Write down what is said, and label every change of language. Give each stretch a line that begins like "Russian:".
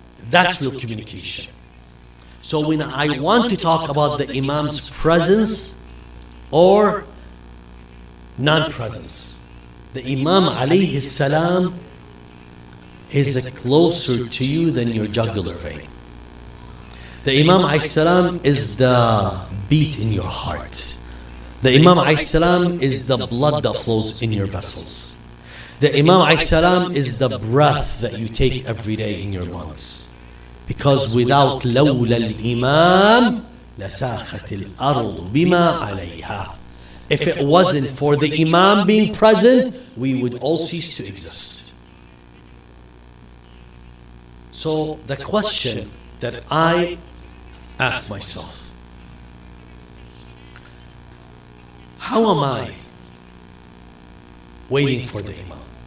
English: That's real communication. So when I want to talk about the Imam's presence or non-presence, the Imam alayhi salam is closer to you than your jugular vein. The Imam alayhi salam is the beat in your heart. The Imam alayhi salam is the blood that flows in your vessels. The Imam alayhi salam is the breath that you take every day in your lungs. Because without
Arabic: لولا الإمام لساخت الأرض بما عليها.
English: If it wasn't for the Imam being present, we would all cease to exist. So the question that I ask myself, how am I waiting for the Imam?